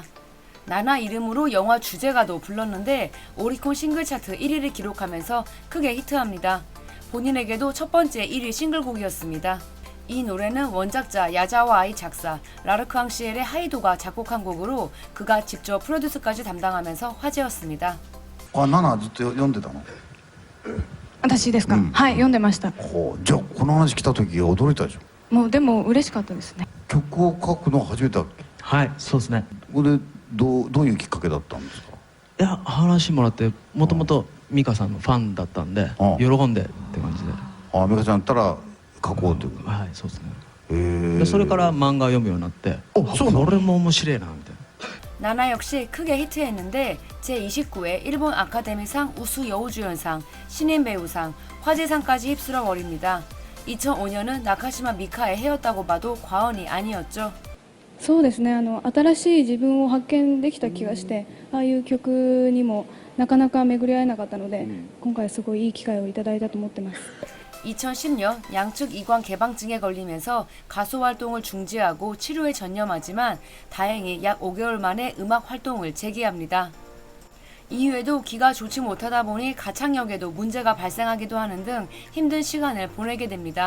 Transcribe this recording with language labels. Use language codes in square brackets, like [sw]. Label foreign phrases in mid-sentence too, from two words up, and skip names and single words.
[ko] 나나 이름으로 영화 주제가도 불렀는데 오리콘 싱글 차트 1위를 기록하면서 크게 히트합니다. 본인에게도 첫 번째 1위 싱글곡이었습니다. 이 노래는 원작자 야자와 아이 작사 라르크앙 시엘의 하이도가 작곡한 곡으로 그가 직접 프로듀스까지 담당하면서 화제였습니다. [ja] ナナずっと読んでたの？私ですか、はい、読んでました。じゃあこの話来た時驚いたでしょ？もうでも嬉しかったですね。曲を書くの初めてだっけ？はい、そうですね。これどういうきっかけだったんですか？いや、話もらってもともと美香さんのファンだったんで喜んでって感じで。美香ちゃんだったら書こうという。はい、そうですね。でそれから漫画読むようになって、これも面白いなみたいな。 [ko] 나나 역시 크게 히트했는데 제29회 일본 아카데미상 우수 여우주연상, 신인 배우상, 화제상까지 휩쓸어 버립니다. 2005년은 나카시마 미카의 해였다고 봐도 과언이 아니었죠. [ja] そうですね、新しい自分を発見できた気がして、ああいう曲にもなかなか巡り合えなかったので、今回すごいいい機会をいただいたと思ってます。 [ko] 2010년 양측 이관 개방증에 걸리면서 가수 활동을 중지하고 치료에 전념하지만 다행히 약 5개월 만에 음악 활동을 재개합니다. 이후에도 기가 좋지 못하다 보니 가창력에도 문제가 발생하기도 하는 등 힘든 시간을 보내게 됩니다.